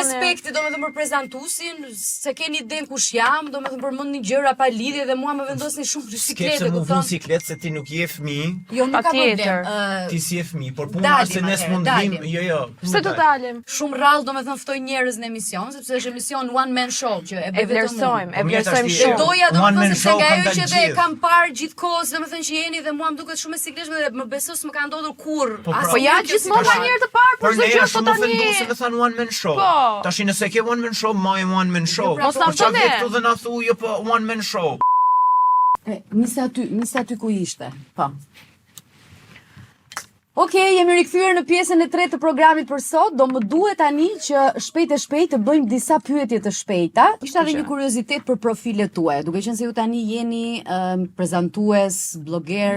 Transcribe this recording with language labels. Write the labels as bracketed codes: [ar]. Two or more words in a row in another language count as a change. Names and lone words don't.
[sq] Respekti domethënë për prezantuesin, se keni iden kush jam, domethënë përmendni gjëra pa lidhje dhe mua më vendosni shumë në sikletë, kupton? Skepse më siklet se ti nuk je fëmijë. Jo, nuk ka problem. Ti si je fëmijë, por puna se ne s'mund vim, jo. Pse të dalim? Shumë rrallë domethënë ftoj njerëz në emision, sepse është emision [en] one man show [sq] që e vlerësojmë shumë. Doja domethënë se nga ajo që dhe kam parë gjithkohës, domethënë që jeni dhe mua më duket shumë e sikletshme dhe më beso s'më ka ndodhur kurrë. Po ja gjithmonë ka njerëz të parë për çdo gjë po tani. Se më than [en] one man show. [sq] Tash nëse ke [en] one man show, [sq] më [en] one man show. [sq] Mos na thonë këtu dhe na thuaj jo po [en] one man show. [sq] Nisi aty ku ishte. Po. Okej, jemi rikthyer në pjesën e tretë të programit për sot. Do më duhet tani që shpejt të bëjmë disa pyetje të shpejta. Ishte edhe një kuriozitet për profilet tuaja, duke qenë se ju tani jeni prezantues, blogger.